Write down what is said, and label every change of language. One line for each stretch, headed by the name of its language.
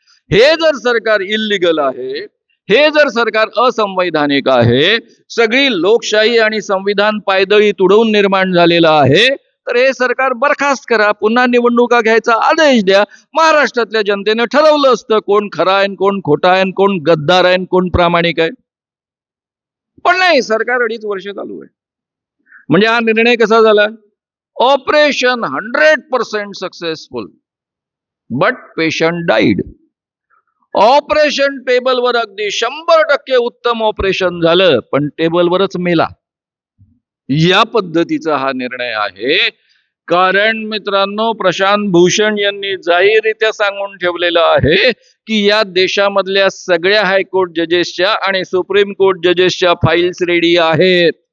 Marathi: हे जर सरकार इल्लीगल आहे, हे जर सरकार असंवैधानिक आहे, सगळी लोकशाही आणि संविधान पायदळी तुडवून निर्माण झालेलं आहे, तर हे सरकार बरखास्त करा, पुन्हा निवडणुका घ्यायचा आदेश द्या. महाराष्ट्रातल्या जनतेने ठरवलं असतं कोण खरा आहे, कोण खोटा आहे, कोण गद्दार आहे, कोण प्रामाणिक आहे. पण नाही, सरकार 2.5 वर्ष चालू आहे. म्हणजे हा निर्णय कसा झाला?
English: Operation 100% successful, but patient died.
Marathi: Operation टेबलवर अगदी 100% उत्तम ऑपरेशन झालं, पण टेबलवरच मेला. या पद्धतीचा हा निर्णय आहे. कारण मित्रांनो, प्रशांत भूषण यांनी जाहीररित्या सांगून ठेवलेलं आहे की या देशामधल्या सगळ्या हायकोर्ट जजेसच्या आणि सुप्रीम कोर्ट जजेसच्या फाईल्स रेडी आहेत.